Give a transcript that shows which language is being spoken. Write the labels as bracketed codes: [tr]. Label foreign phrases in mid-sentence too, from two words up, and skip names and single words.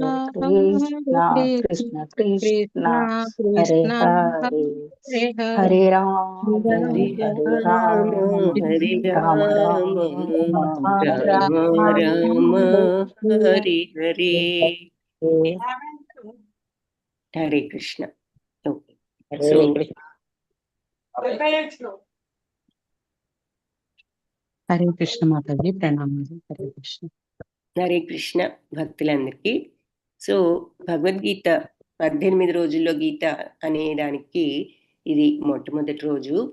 [sa] కృష్ణ కృష్ణ కృష్ణ హరే హరే హరే రామ హరే రామ రామ రామ రామ హరే హరే. [te] హరే కృష్ణ. హరే కృష్ణ మాతాజీ ప్రణామాలు. హరే కృష్ణ. హరే కృష్ణ భక్తులందరికీ. సో భగవద్గీత 18 రోజుల్లో గీత అనే దానికి ఇది మొట్టమొదటి రోజు.